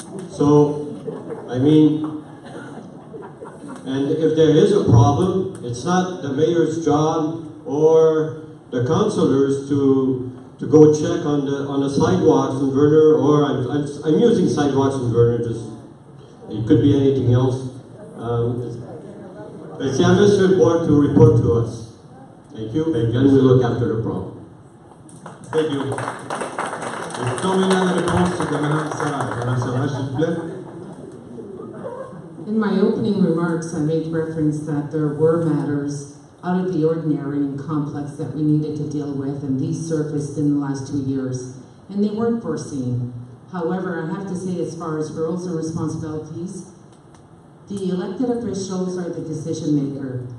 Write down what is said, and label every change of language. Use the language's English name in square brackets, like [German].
[English] So, I mean, and if there is a problem, it's not the mayor's job or the councillors to go check on the sidewalks in Verner, or I'm using sidewalks in Verner, just, it could be anything else. It's the administrative board to report to us. Thank you. Thank you. And we look after the problem. Thank you. [French] Et comme il y a la réponse de Mme Sarah. Mme Sarah, s'il vous plaît. [English] In my opening remarks, I made reference that there were matters out of the ordinary and complex that we needed to deal with, and these surfaced in the last 2 years, and they weren't foreseen. However, I have to say, as far as roles and responsibilities, the elected officials are the decision maker.